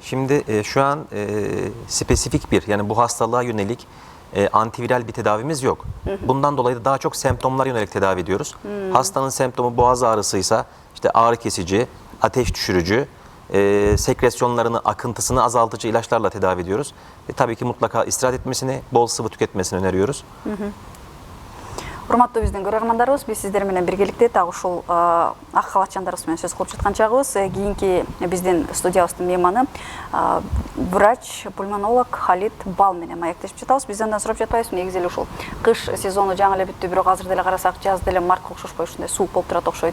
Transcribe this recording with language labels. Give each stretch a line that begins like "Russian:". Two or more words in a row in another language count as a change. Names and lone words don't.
Turkish: Şimdi şu an spesifik bir, yani bu hastalığa yönelik antiviral bir tedavimiz yok. Bundan dolayı da daha çok semptomlar yönelik tedavi ediyoruz. Hastanın semptomu boğaz ağrısıysa işte ağrı kesici, ateş düşürücü, sekresyonlarını, akıntısını azaltıcı ilaçlarla tedavi ediyoruz. Tabii ki mutlaka istirahat etmesini, bol sıvı tüketmesini öneriyoruz.
Kyrgyz: Урматтуу биздин көрөрмандарыбыз, биз сиздер менен биргеликте дагы ушул ак халатчандарыбыз менен сөз кылып жаткан чагыбыз. Кийинки биздин студиябыздын мейманы врач, пульмонолог Халид Бал менен маектешип жатабыз. Биз андан сурап жатпайбызбы, негизи эле ушул кыш сезону жаңы эле бүттү, бирок азыр деле карасак жаз деле мартка окшошпой ушундай суук болуп турат окшойт.